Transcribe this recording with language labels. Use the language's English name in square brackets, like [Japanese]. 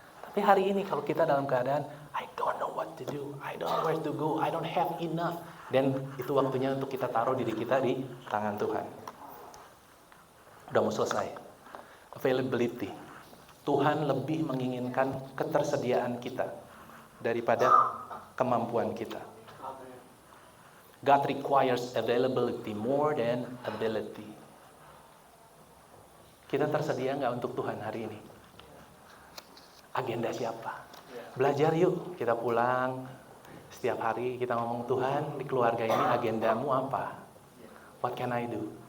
[Indonesian] Tapi hari ini kalau kita dalam keadaan, [English] I don't know what to do, I don't know where to go, I don't have enough. [Indonesian] Dan itu waktunya untuk kita taruh diri kita di tangan Tuhan. Udah mau selesai. Availability. Tuhan lebih menginginkan ketersediaan kita daripada kemampuan kita. [English] God requires availability more than ability. [Indonesian] Kita tersedia nggak untuk Tuhan hari ini? Agenda siapa? Belajar yuk, kita pulang. Setiap hari kita ngomong, Tuhan, di keluarga ini agendamu apa? [English] What can I do?